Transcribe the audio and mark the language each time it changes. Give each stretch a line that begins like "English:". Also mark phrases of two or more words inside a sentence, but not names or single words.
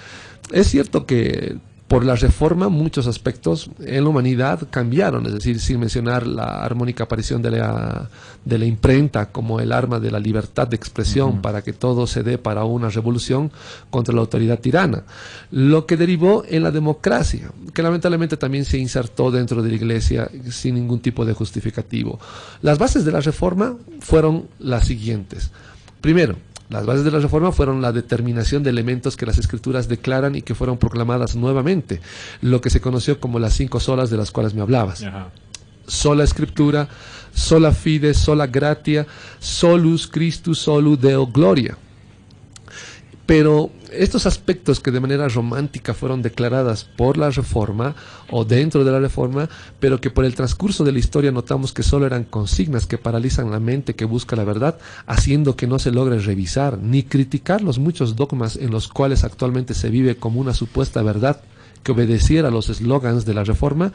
Spanish: Es cierto que Por la reforma, muchos aspectos en la humanidad cambiaron, es decir, sin mencionar la armónica aparición de la imprenta como el arma de la libertad de expresión para que todo se dé para una revolución contra la autoridad tirana, lo que derivó en la democracia, que lamentablemente también se insertó dentro de la Iglesia sin ningún tipo de justificativo. Las bases de la reforma fueron las siguientes. Primero, las bases de la reforma fueron la determinación de elementos que las escrituras declaran y que fueron proclamadas nuevamente, lo que se conoció como las 5 solas de las cuales me hablabas. Ajá. Sola Escritura,
Latin: sola fide, sola gratia, solus Christus, solu Deo gloria.
Spanish: Pero estos aspectos que de manera romántica fueron declaradas por la Reforma o dentro de la Reforma, pero que por el transcurso de la historia notamos que solo eran consignas que paralizan la mente que busca la verdad, haciendo que no se logre revisar ni criticar los muchos dogmas en los cuales actualmente se vive como una supuesta verdad que obedeciera a los eslogans de la Reforma.